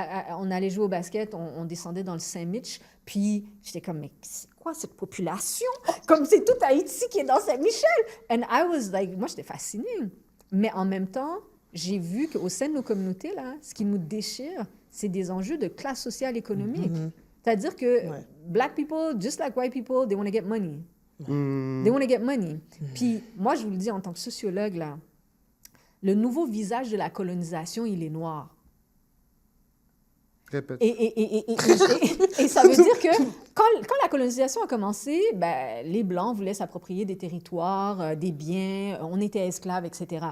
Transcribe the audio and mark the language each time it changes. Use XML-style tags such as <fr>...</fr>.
<fr>on allait jouer au basket, on descendait dans le Saint-Mich, puis j'étais comme, mais c'est quoi cette population? Comme c'est tout Haïti qui est dans Saint-Michel.</fr> <en>And I was like,</en> <fr>moi, j'étais fascinée. Mais en même temps, j'ai vu qu'au sein de nos communautés, là, ce qui nous déchire, c'est des enjeux de classe sociale économique. C'est-à-dire que</fr> <en>black people, just like white people, they want to get money. They want to get money.</en> <fr>Puis moi, je vous le dis en tant que sociologue, là, le nouveau visage de la colonisation, il est noir. Répète. Et ça veut dire que quand la colonisation a commencé, ben, les Blancs voulaient s'approprier des territoires, des biens, on était esclaves, etc.</fr>